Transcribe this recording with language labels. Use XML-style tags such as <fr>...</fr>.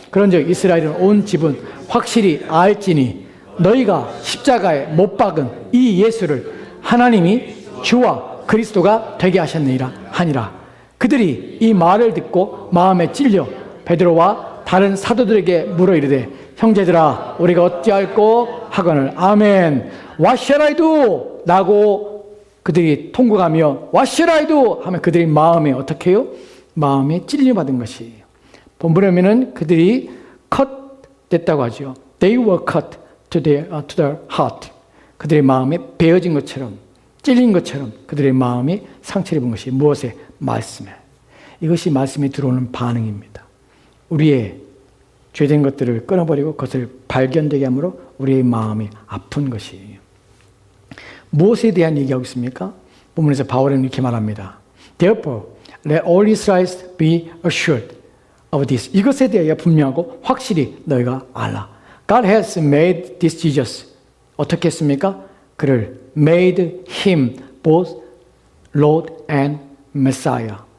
<ko>그런즉 이스라엘은 온 집은 확실히 알지니 너희가 십자가에 못 박은 이 예수를 하나님이 주와 그리스도가 되게 하셨느니라 하니라. 그들이 이 말을 듣고 마음에 찔려 베드로와 다른 사도들에게 물어 이르되, 형제들아 우리가 어찌할꼬 하거늘.</ko> <en>아멘. What shall I do?</en> <ko>라고 그들이 통곡하며</ko> <en>What shall I do?</en> <ko>하면 그들이 마음에 어떻게 해요? 마음에 찔려받은 것이에요. 본문에 보면은 그들이 cut 됐다고 하죠.</ko> <en>They were cut to the heart.</en> <ko>그들의 마음에 베어진 것처럼, 찔린 것처럼 그들의 마음이 상처를 입은 것이 무엇에? 말씀에. 이것이 말씀이 들어오는 반응입니다. 우리의 죄된 것들을 끊어버리고 그것을 발견되게 함으로 우리의 마음이 아픈 것이에요. 무엇에 대한 얘기하고 있습니까? 본문에서 바울은 이렇게 말합니다.</ko> <en>Therefore, let all Israelites be assured of this.</en> <ko>이것에 대하여 분명하고 확실히 너희가 알라.</ko> <en>God has made this Jesus.</en> <ko>어떻게 했습니까?</ko> <en>그를 made him both Lord and Messiah.</en>